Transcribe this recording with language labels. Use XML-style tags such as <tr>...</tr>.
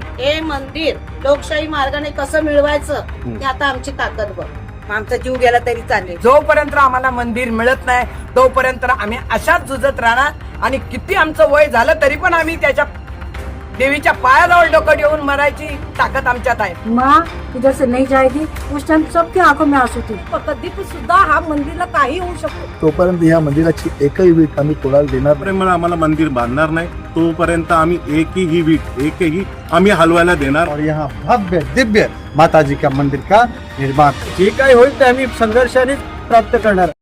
<mr>हे मंदिर लोकशाही मार्गाने कसं मिळवायचं ते आता आमची ताकद बघ. आमचा जीव गेला तरी चालेल. जोपर्यंत आम्हाला मंदिर मिळत नाही तोपर्यंत आम्ही अशाच झुजत राहणार आणि किती आमचं वय झालं तरी पण आम्ही त्याच्या देवीच्या पायाजवळ डोकं ठेवून मरायची ताकद आमच्यात आहे.</mr> <hi>माँ इधर से नहीं जाएगी उस टाइम सबकी आंखों में आंसू थी.</hi> <mr>कधी सुद्धा हा मंदिरला काही होऊ शकतो. तोपर्यंत या मंदिराची एकही वीट आम्ही कोणाला देणार नाही. मला आम्हाला मंदिर बांधणार नाही तोपर्यंत आम्ही एकही वीट एकही आम्ही हलवायला देणार.</mr> <hi>और यहाँ भव्य दिव्य माता जी का मंदिर का निर्माण</hi> <mr>जे काही होईल ते आम्ही संघर्षाने प्राप्त करणार.</mr>